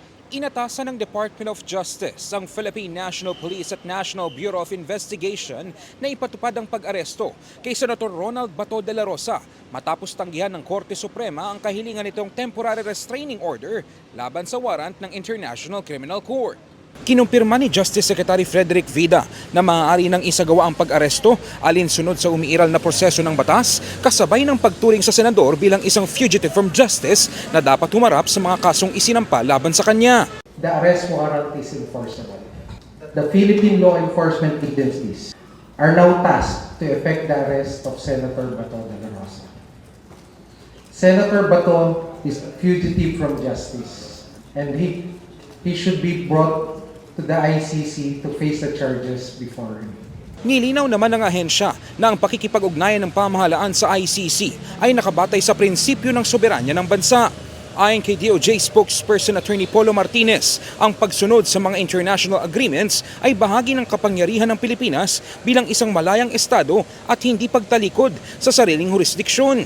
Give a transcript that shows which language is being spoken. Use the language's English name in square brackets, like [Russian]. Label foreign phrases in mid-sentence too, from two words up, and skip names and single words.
[Filipino] Inatasan ng Department of Justice ang Philippine National Police at National Bureau of Investigation na ipatupad ang pag-aresto kay Senator Ronald Bato de la Rosa matapos tanggihan ng Korte Suprema ang kahilingan nitong [English] temporary restraining order [Filipino] laban sa warrant ng International Criminal Court. Kinumpirma ni Justice Secretary Frederick Vida na maaari nang isagawa ang pag-aresto alinsunod sa umiiral na proseso ng batas kasabay ng pagturing sa senador bilang isang [English] fugitive from justice [Filipino] na dapat humarap sa mga kasong isinampa laban sa kanya. [English] The arrest warrant is enforceable. The Philippine law enforcement agencies are now tasked to effect the arrest of Senator Bato de la Rosa. Senator Bato is a fugitive from justice and he should be brought to the ICC to face the charges before him. [Filipino] Nilinaw naman ng ahensya na ang pakikipag-ugnayan ng pamahalaan sa ICC ay nakabatay sa prinsipyo ng soberanya ng bansa. Ayon kay DOJ spokesperson Attorney Polo Martinez, ang pagsunod sa mga [English] international agreements [Filipino] ay bahagi ng kapangyarihan ng Pilipinas bilang isang malayang estado at hindi pagtalikod sa sariling jurisdiksyon.